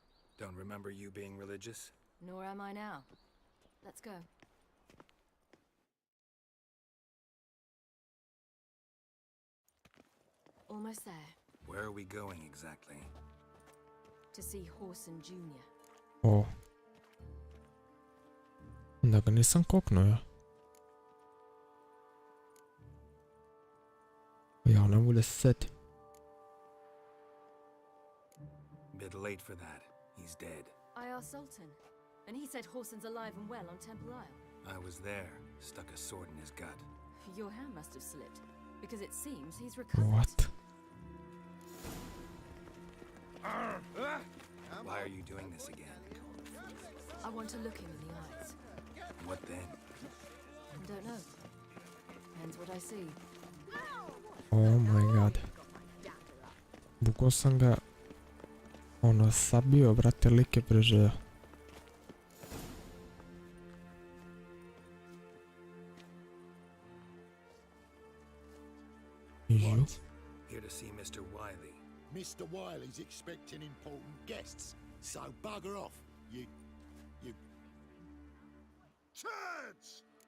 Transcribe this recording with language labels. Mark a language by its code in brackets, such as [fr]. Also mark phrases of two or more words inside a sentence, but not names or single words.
[en] Don't remember you being religious? Nor am I now. Let's go. Almost there. Where are we going exactly? To see Horson Jr. [sr] O. Da ga nisam koknuo ja. Ja ne mogu da se setim. [en] Bit late for that. He's dead. I asked Sultan, and he said Horson's alive and well on Temple Isle. I was there, stuck a sword in his gut. Your hand must have slipped, because it seems he's recovered. What? Why are you doing this again? I want to look him in the eyes. What then? I don't know. Depends what I see. Oh my god. [sr] Bukao sam ga sabio, brate, lik je preživio. [en] What? Here to see Mr. Wiley. Mr. Wiley's expecting important guests, so bugger off, you turds!